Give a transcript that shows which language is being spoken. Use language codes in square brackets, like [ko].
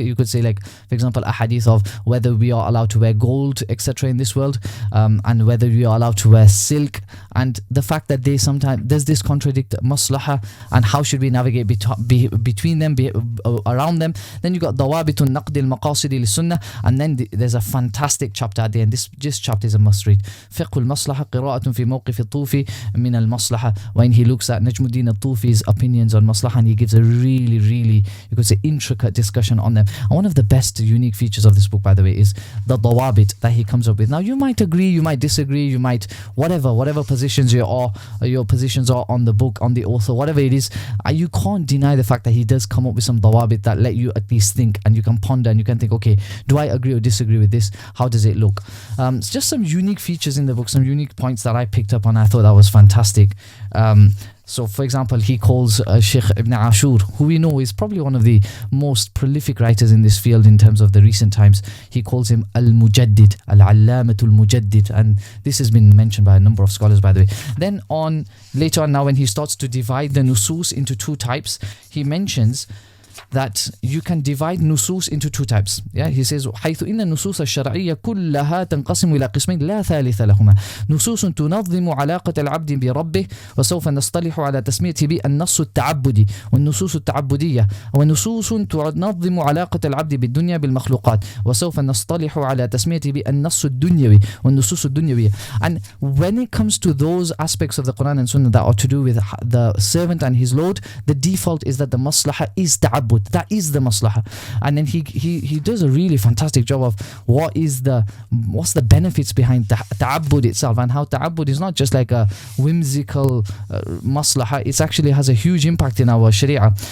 [en] You could say, like, for example, ahadith of whether we are allowed to wear gold, etc. in this world, and whether we are allowed to wear silk, and the fact that they sometimes, does this contradict maslaha, and how should we navigate between them, around them. Then you got dawabitun naqd al-maqasidi li-sunnah, and then there's a fantastic chapter at the end. This chapter is a must read. [ar] فقه المصلحة قراءة في موقف الطوفي من المصلحة. [en] When he looks at Najmuddin al-Tufi's opinions on maslahah, and he gives a really, you could say, intricate discussion on them. And one of the best unique features of this book, by the way, is the dawabit that he comes up with. Now, you might agree, you might disagree, you might whatever positions your positions are on the book, on the author, whatever it is, you can't deny the fact that he does come up with some dawabit that let you at least think, and you can ponder and you can think, okay, do I agree or disagree with this? How does it look? It's just some unique features in the book, some unique points that I picked up on. I thought that was fantastic. So for example, he calls Sheikh Ibn Ashur, who we know is probably one of the most prolific writers in this field in terms of the recent times. He calls him al-Mujaddid, al-Allamatul Mujaddid, and this has been mentioned by a number of scholars, by the way. Then later on now, when he starts to divide the nusus into two types, he mentions that you can divide nusus into two types. Yeah, he says [ar] حيث إن النصوص الشرعية كلها تنقسم إلى قسمين لا ثالث لهما، نصوص تنظم علاقة العبد بربه وسوف نصطلح على تسميته بالنص التعبدي والنصوص التعبدية، ونصوص تنظم علاقة العبد بالدنيا بالمخلوقات وسوف نصطلح على تسميته بالنص الدنيوي والنصوص الدنيوية. [en] And when it comes to those aspects of the Quran and Sunnah that are to do with the servant and his Lord, the default is that the maslaha is ta'abbud. ta'abbud. That is the maslaha. And then he does a really fantastic job of what's the benefits behind ta'abbud itself, and how ta'abbud is not just like a whimsical maslaha, it actually has a huge impact in our sharia.